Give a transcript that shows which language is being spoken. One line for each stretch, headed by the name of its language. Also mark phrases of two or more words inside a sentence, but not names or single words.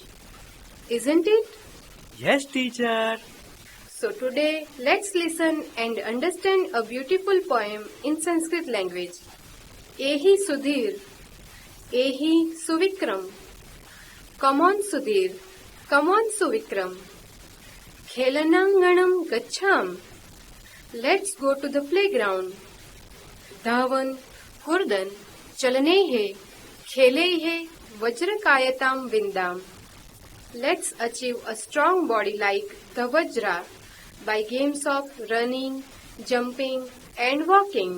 English: Isn't it? Yes, teacher. So today, let's listen and understand a beautiful poem in Sanskrit language.
Sanskrit: Ehi Sudhir, Ehi Suvikram.
English: Come on Sudhir, come on Suvikram.
Sanskrit: Khelananganam gachham.
English: Let's go to the playground.
Sanskrit: Dhavan, Kurdan, Chalanehe, Khelehe, Vajrakayatam Vindam.
English: Let's achieve a strong body like the Vajra by games of running, jumping, and walking.